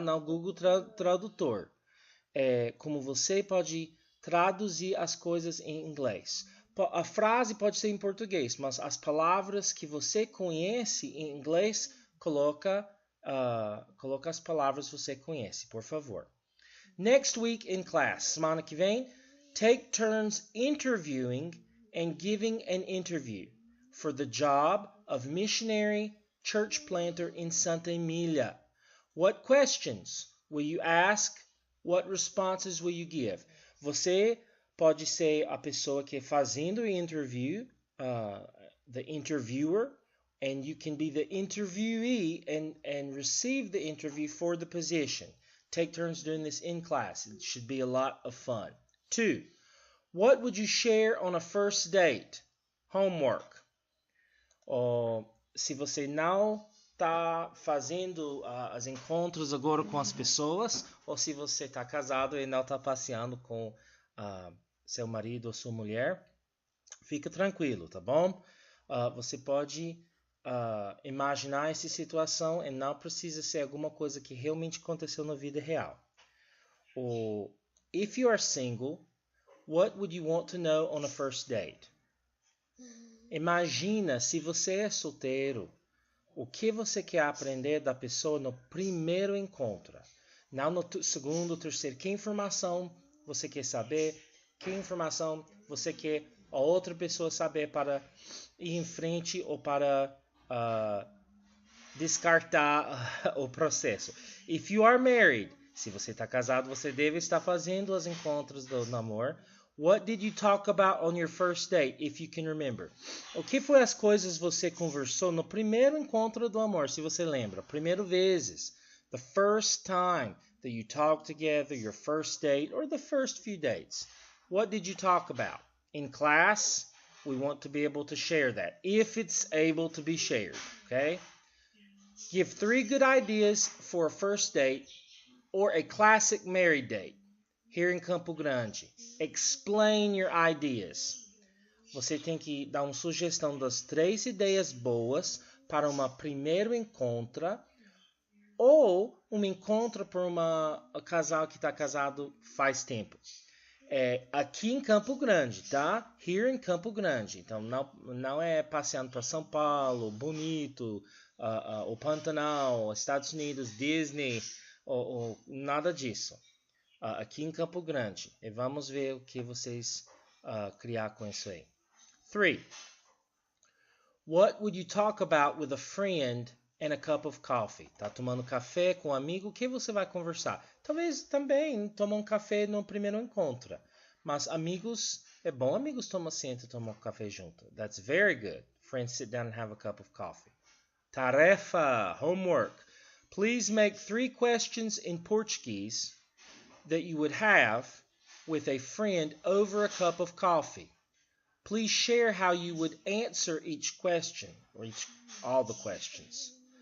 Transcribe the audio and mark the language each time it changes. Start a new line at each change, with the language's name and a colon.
Portuguese: Não Google Tradutor. Como você pode traduzir as coisas em inglês. A frase pode ser em português, mas as palavras que você conhece em inglês, coloca as palavras que você conhece, por favor.
English: Next week in class,
Portuguese: semana que vem,
English: take turns interviewing and giving an interview for the job of missionary church planter in Santa Emília. What questions will you ask? What responses will you give?
Portuguese: Você pode ser a pessoa que é fazendo o interview,
English: the interviewer, and you can be the interviewee and receive the interview for the position. Take turns doing this in class. It should be a lot of fun. 2. What would you share on a first date? Homework.
Portuguese: Se você não está fazendo os encontros agora com as pessoas, ou se você está casado e não está passeando com seu marido ou sua mulher, fica tranquilo, tá bom? Você pode imaginar essa situação e não precisa ser alguma coisa que realmente aconteceu na vida real.
English: If you are single, what would you want to know on a first date?
Portuguese: Imagina, se você é solteiro, o que você quer aprender da pessoa no primeiro encontro. Não no segundo, terceiro. Que informação você quer saber? Que informação você quer a outra pessoa saber para ir em frente ou para descartar o processo?
English: If you are married,
Portuguese: se você está casado, você deve estar fazendo os encontros do namoro.
English: What did you talk about on your first date, if you can remember?
Portuguese: O que foi as coisas você conversou no primeiro encontro do amor, se você lembra? Primeiro vezes.
English: The first time that you talked together, your first date, or the first few dates. What did you talk about? In class, we want to be able to share that, if it's able to be shared, okay? Give 3 good ideas for a first date or a classic married date here in Campo Grande. Explain your ideas.
Portuguese: Você tem que dar uma sugestão das 3 ideias boas para uma primeiro encontro ou um encontro por um casal que está casado faz tempo. Aqui em Campo Grande, tá? Here em Campo Grande. Então, não é passeando para São Paulo, bonito, o Pantanal, Estados Unidos, Disney, ou nada disso. Aqui em Campo Grande. E vamos ver o que vocês criar com isso aí.
English: 3. What would you talk about with a friend and a cup of coffee?
Portuguese: Tá tomando café com um amigo, o que você vai conversar? Talvez também tomar um café no primeiro encontro. Mas amigos, é bom amigos tomam assento e tomam café junto.
English: That's very good. Friends sit down and have a cup of coffee. Tarefa, homework. Please make 3 questions in Portuguese that you would have with a friend over a cup of coffee. Please share how you would answer each question, or all the questions.